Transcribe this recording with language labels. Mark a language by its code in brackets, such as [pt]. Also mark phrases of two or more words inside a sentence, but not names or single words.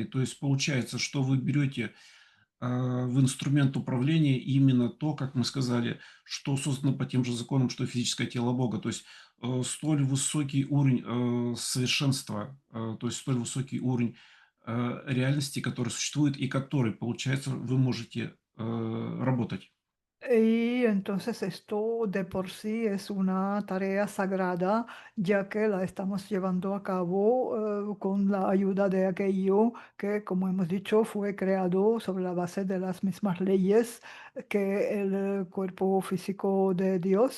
[ru] То есть получается, что вы берете в инструмент управления именно то, как мы сказали, что создано по тем же законам, что и физическое тело Бога. То есть столь высокий уровень совершенства, то есть столь высокий уровень реальности, который существует и который, получается, вы можете работать. [es] Y entonces esto de por sí es una tarea sagrada, ya que la estamos llevando a cabo con la ayuda de aquello que, como hemos dicho, fue creado sobre la base de las mismas leyes que el cuerpo físico de Dios.